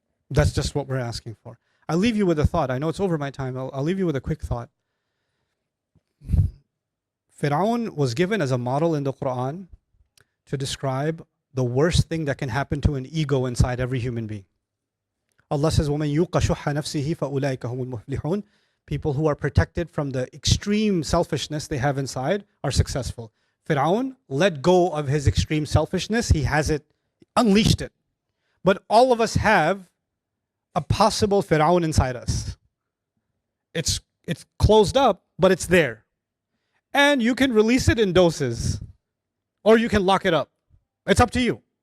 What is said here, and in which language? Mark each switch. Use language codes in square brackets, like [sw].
[en] That's just what we're asking for. I'll leave you with a thought. I know it's over my time. I'll leave you with a quick thought. Fir'aun was given as a model in the Quran to describe the worst thing that can happen to an ego inside every human being. Allah says, [ar] وَمَنْ يُوقَ شُحَّ نَفْسِهِ فَأُولَٰئِكَ هُمُ الْمُفْلِحُونَ. [en] People who are protected from the extreme selfishness they have inside are successful. Fir'aun let go of his extreme selfishness. He has it, unleashed it. But all of us have a possible Fir'aun inside us. It's closed up, but it's there. And you can release it in doses, or you can lock it up. It's up to you.